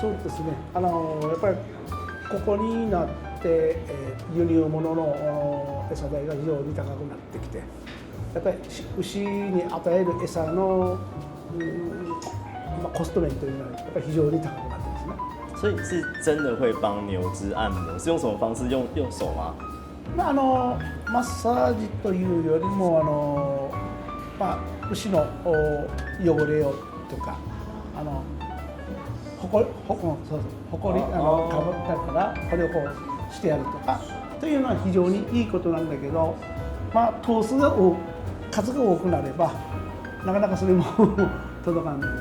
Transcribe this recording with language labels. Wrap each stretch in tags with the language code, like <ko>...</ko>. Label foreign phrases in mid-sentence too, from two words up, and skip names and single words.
<ja>そうですね、やっぱりここになって輸入物の餌代が非常に高くなってきて、やっぱり牛に与える餌のコスト面というのはやっぱり非常に高くなってますね。</ja> <zh>所以是真的会帮牛只按摩，是用什么方式？用手吗？</zh> <ja>マッサージというよりも牛の汚れをとかほこりかぶったからこれをこうしてやるとかというのは非常にいいことなんだけど、頭数が数が多くなればなかなかそれも届かない。</ja>